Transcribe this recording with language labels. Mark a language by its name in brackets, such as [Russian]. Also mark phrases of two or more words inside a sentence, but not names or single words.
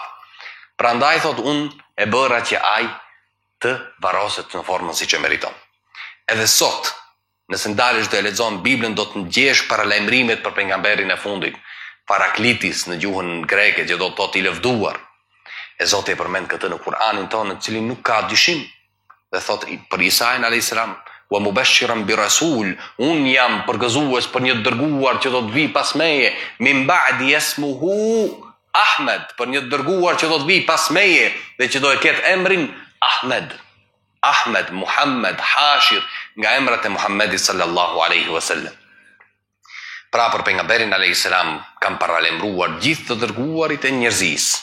[Albanian] Prandaj thotë: unë e bëra që ai të varroset në formën siç e meriton." Edhe sot, nëse ndalesh dhe lexon Biblën, do të ndjesh paralajmërimet për pejgamberin e fundit, Paraklitis në gjuhën greke, që do të thotë i lëvduar. E Zoti e përmend këtë në Kur'anin tonë, në cilin nuk ka dyshim. Dhe thot për Isai'n a.s. [Arabic] ومبشرا برسول, [Albanian] unë jam përgëzues për një dërguar që do të vi pas meje, [Arabic] من بعدي اسمه أحمد, [Albanian] për një dërguar që do të vi pas meje dhe që do e ketë emrin Ahmed. Ahmed, Muhammed, Hashir, nga emrat e Muhammedit [Arabic] صلى الله عليه وسلم. [Albanian] Pra për pejgamberin [Arabic] عليه السلام [Albanian] kam paralemruar gjithë të dërguarit e njerëzisë.